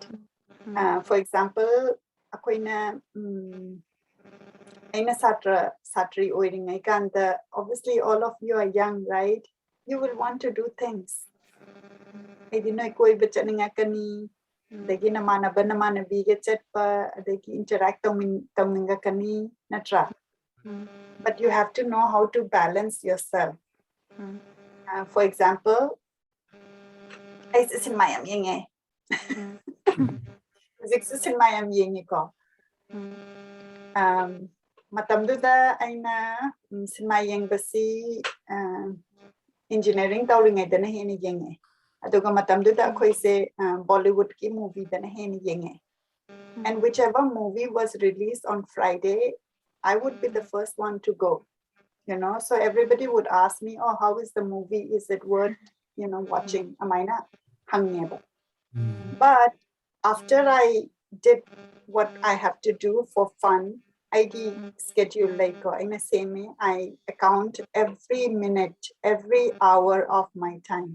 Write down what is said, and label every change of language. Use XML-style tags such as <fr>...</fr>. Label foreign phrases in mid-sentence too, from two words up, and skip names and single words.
<en>For example,</en> <mni>akoina aina satri oiringai kanda</mni> <en>obviously all of you are young, right? You will want to do things.</en> <mni>I dinoi koi bachaninga kani dagi namana biga chatpa dagi interact tawninga kani natra.</mni> <en>But you have to know how to balance yourself. For example,</en> <mni>I sin mayam yenge. Sin mayam yenge ko. Matamduda aina sin mayang basi engineering tawringai dana heni yenge. Aduga matamduda koi se Bollywood ki movie dana heni yenge.</mni> <en>And whichever movie was released on Friday, I would be the first one to go. You know, so everybody would ask me, oh, how is the movie? Is it worth, watching?</en> <mni>Amaina hangneba.</mni> <en>But after I did what I have to do for fun, I schedule like in the same way, I account every minute, every hour of my time.</en>